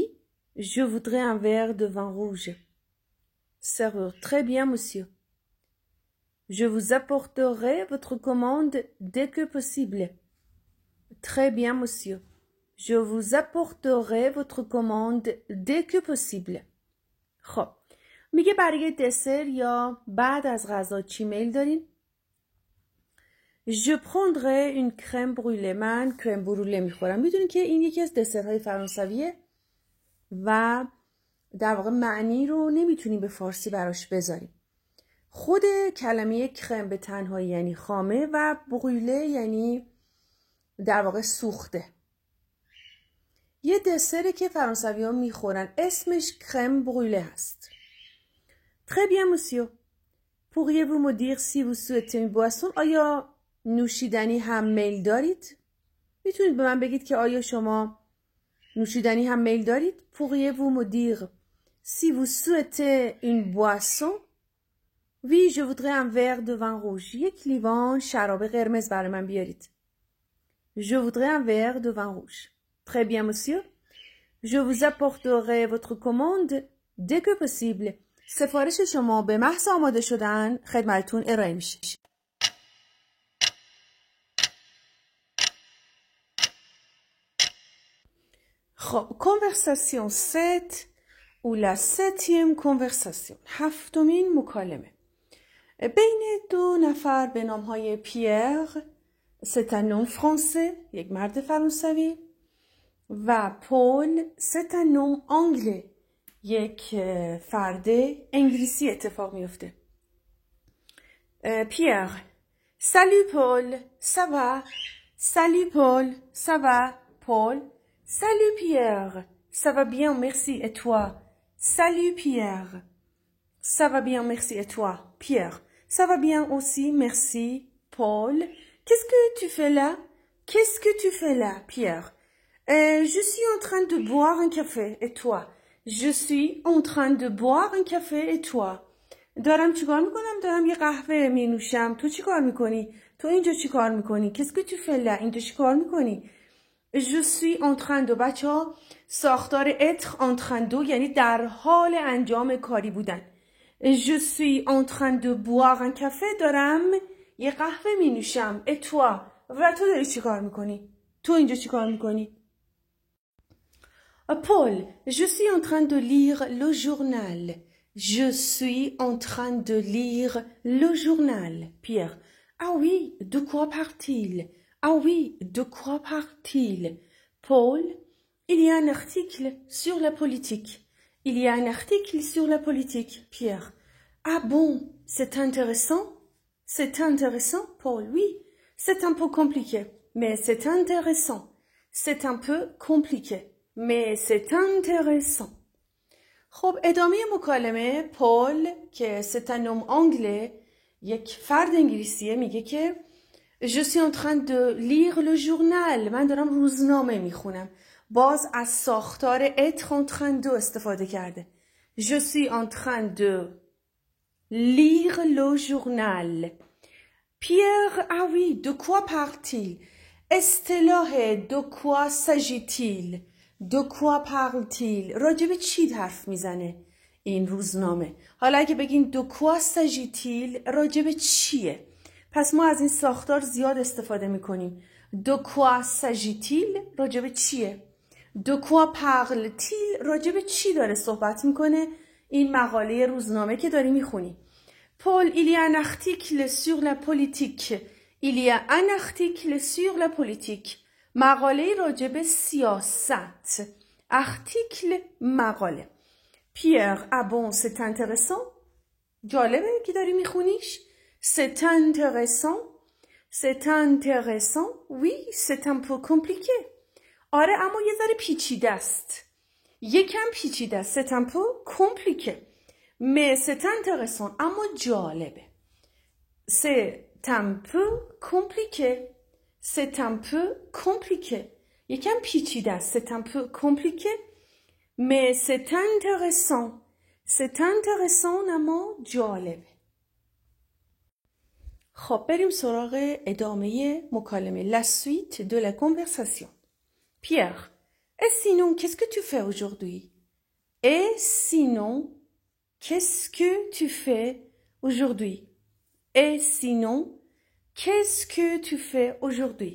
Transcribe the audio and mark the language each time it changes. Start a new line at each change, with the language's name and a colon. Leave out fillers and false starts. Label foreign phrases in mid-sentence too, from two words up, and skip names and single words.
French: Je voudrais un verre de vin rouge. Serveur. Très bien, monsieur. Je vous apporterai votre commande dès que possible. Très bien, monsieur. Je vous apporterai votre commande dès que possible.
Persian: خب میگه برای دسر یا بعد از غذا چی میل دارین؟
French: Je prendrai une crème brûlée.
Persian: من کرم بروله میخورم. میدونین که این یکی از دسرهای فرانسویه و در واقع معنی رو نمیتونیم به فارسی براش بذاریم. خود کلمه کرم به تنهایی یعنی خامه و بروله یعنی در واقع سوخته. یه دسری که فرانسوی ها میخورن اسمش کرم بروله هست.
French: Très bien, monsieur. Pourriez-vous me dire si vous souhaitez une boisson?
Persian: آیا نوشیدنی هم میل دارید؟ میتونید به من بگید که آیا شما نوشیدنی هم میل دارید؟
French: Pourriez-vous me dire si vous souhaitez une boisson? Oui, je voudrais un verre de vin rouge.
Persian: یک لیوان شراب قرمز برای من بیارید.
French: Je voudrais un verre de vin rouge. Très bien, monsieur. Je vous apporterai votre commande dès que possible.
Persian: سفارش شما به محض آماده شدن خدمتتون ارائه میشه.
French: خب conversation 7 ou la 7e conversation.
Persian: هفتمین مکالمه. بین دو نفر به نامهای پیر،
French: c'est un nom français،
Persian: یک مرد فرانسوی، و پول،
French: c'est un nom anglais،
Persian: یک فرد انگلیسی اتفاق میفته. پیر:
French: Salut Paul, ça va? Salut Paul, ça va? Paul: Salut Pierre, ça va bien, merci, et toi? Salut Pierre, ça va bien, merci, et toi? Pierre: Ça va bien aussi, merci. Paul: Qu'est-ce que tu fais là? Qu'est-ce que tu fais là, Pierre? Je suis en train de boire un café, et toi? Je suis en train de boire un café, et toi?
Persian: دارم چیکار میکنم؟ دارم یه قهوه می نوشم. تو چیکار میکنی؟ تو اینجا چی کار میکنی؟
French: Qu'est-ce que tu fais là؟
Persian: اینجا چی کار میکنی؟
French: Je suis en train de
Persian: بچه ها ساختار
French: être en train de
Persian: یعنی در حال انجام کاری بودن.
French: Je suis en train de boire un café
Persian: دارم یه قهوه می نوشم.
French: Et toi؟
Persian: و تو داری چی کار میکنی؟ تو اینجا چی کار میکنی؟
French: Paul, je suis en train de lire le journal. Je suis en train de lire le journal. Pierre, ah oui, de quoi parle-t-il? Ah oui, de quoi parle-t-il? Paul, il y a un article sur la politique. Il y a un article sur la politique. Pierre, ah bon, c'est intéressant? C'est intéressant, Paul, oui. C'est un peu compliqué, mais c'est intéressant. C'est un peu compliqué. Mais c'est intéressant.
Persian: خب ادامه مکالمه پول که
French: c'est un homme anglais
Persian: یک فرد انگلیسیه میگه که
French: Je suis en train de lire le journal
Persian: من دارم روزنامه میخونم باز از ساختار
French: être en train de
Persian: استفاده کرده
French: Je suis en train de lire le journal Pierre ah oui de quoi parle-t-il اصطلاح de quoi s'agit-il De quoi parle-t-il؟
Persian: راجب چی حرف میزنه این روزنامه؟ حالا اگه بگین
French: de quoi s'agit-il
Persian: راجب چیه؟ پس ما از این ساختار زیاد استفاده میکنیم.
French: De quoi s'agit-il
Persian: راجب چیه؟
French: De quoi parle-t-il
Persian: راجب چی داره صحبت میکنه؟ این مقاله روزنامه که داری میخونی.
French: Paul, il y a un article sur la politique. Il y a un article sur la politique.
Persian: مقاله راجب سیاست article مقاله
French: Pierre ah bon c'est intéressant
Persian: جالبه که داری میخونیش
French: c'est intéressant c'est intéressant oui c'est un peu compliqué
Persian: آره اما یه ذره پیچیده است یکم پیچیده است
French: c'est un peu compliqué mais c'est intéressant
Persian: اما جالبه
French: c'est un peu compliqué C'est un peu compliqué.
Persian: یکم پیچیده است.
French: C'est un peu compliqué. Mais c'est intéressant. C'est intéressant
Persian: اما جالبه. خب بریم سراغ ادامه مکالمه.
French: La suite de la conversation. Pierre, et sinon, qu'est-ce que tu fais aujourd'hui? Et sinon, qu'est-ce que tu fais aujourd'hui? Et sinon, Qu'est-ce que tu fais aujourd'hui?